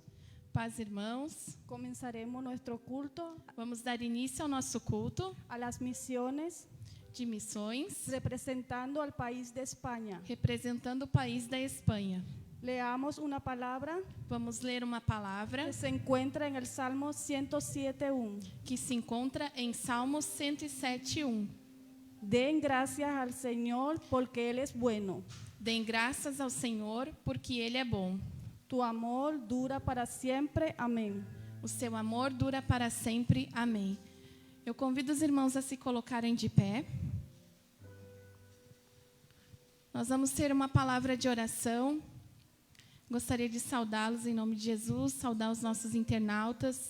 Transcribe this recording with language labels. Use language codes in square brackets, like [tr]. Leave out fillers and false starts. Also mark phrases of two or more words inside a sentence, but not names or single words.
[pt] Paz, irmãos. [es] Comenzaremos nuestro culto [pt] Vamos dar início ao nosso culto [es] a las misiones [pt] de missões, [es] representando al país de España. [pt] representando o país da Espanha. [es] Leamos una palabra [pt] Vamos ler uma palavra [es] que se encuentra en el Salmo 107:1. [pt] que se encontra em Salmos 107:1. [es] Den gracias al Señor porque Él es bueno. [pt] Deem graças ao Senhor, porque Ele é bom. [es] Tu amor dura para siempre. Amén. [pt] O seu amor dura para sempre. Amém. Eu convido os irmãos a se colocarem de pé. Nós vamos ter uma palavra de oração. Gostaria de saudá-los em nome de Jesus, saudar os nossos internautas.